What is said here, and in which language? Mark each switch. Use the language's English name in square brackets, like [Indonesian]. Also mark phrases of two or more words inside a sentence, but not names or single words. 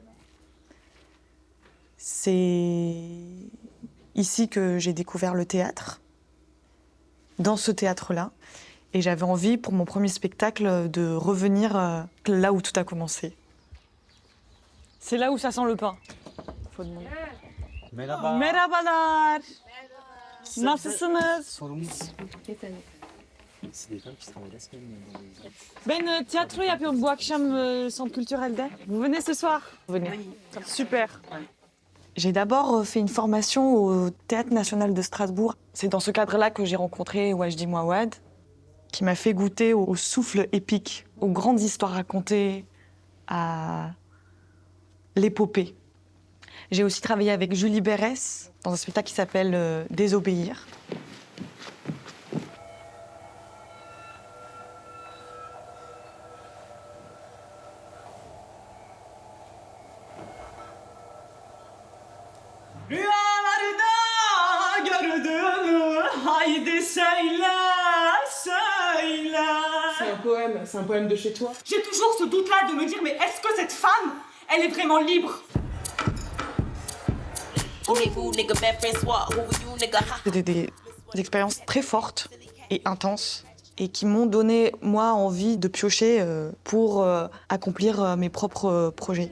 [French] C'est ici que j'ai découvert le théâtre, dans ce théâtre-là. Et j'avais envie, pour mon premier spectacle, de revenir là où tout a commencé. C'est là où ça sent le pain. Faut demander. [Turkish] Merhaba. Merhabalar. Nasılsınız? [French] C'est des femmes qui travaillent la semaine dans les... [Turkish] Ben tiyatro yapıyorum bu akşam [French] centre culturelde. Vous venez ce soir? Venez. Super. J'ai d'abord fait une formation au Théâtre national de Strasbourg. C'est dans ce cadre-là que j'ai rencontré Wajdi Mouawad, qui m'a fait goûter au souffle épique, aux grandes histoires racontées, à l'épopée. J'ai aussi travaillé avec Julie Berès dans un spectacle qui s'appelle Désobéir. [Turkish] Rüyalarda gördüğümü haydi söyle, söyle. [French] C'est un poème de chez toi. J'ai toujours ce doute-là de me dire, mais est-ce que cette femme, elle est vraiment libre? C'était des expériences très fortes et intenses et qui m'ont donné, moi, envie de piocher pour accomplir mes propres projets.